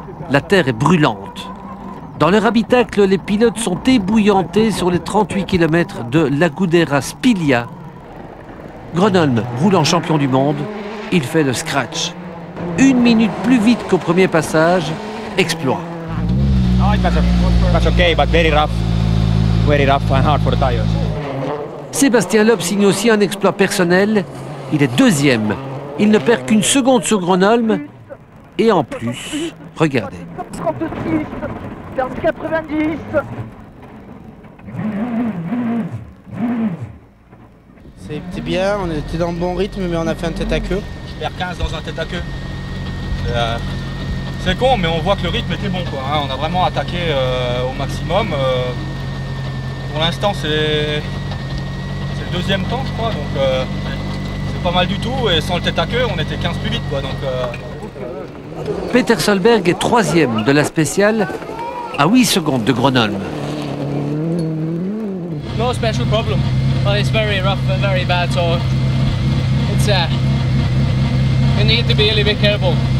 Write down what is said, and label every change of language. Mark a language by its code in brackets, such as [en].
[fr] La terre est brûlante. Dans leur habitacle, les pilotes sont ébouillantés sur les 38 km de Lagudera Spilia. Gronholm roule en champion du monde. Il fait le scratch. 1 minute plus vite qu'au premier passage. Exploit. [en] Oh, it was okay, but very rough and hard for the tires. [fr] Sébastien Loeb signe aussi un exploit personnel. Il est deuxième. Il ne perd qu'une seconde sur Gronholm. Et en plus, regardez. 36, 15,90. C'était bien, on était dans le bon rythme, mais on a fait un tête à queue. Je perds 15 dans un tête à queue. C'est con, mais on voit que le rythme était bon, quoi. Hein. On a vraiment attaqué au maximum. Pour l'instant, c'est le deuxième temps, je crois, donc c'est pas mal du tout. Et sans le tête à queue, on était 15 plus vite, quoi. Donc, Peter Solberg est troisième de la spéciale à 8 secondes de Gronholm. [en] No special problem. Well, it's very rough and very bad, so it's you need to be a little bit careful.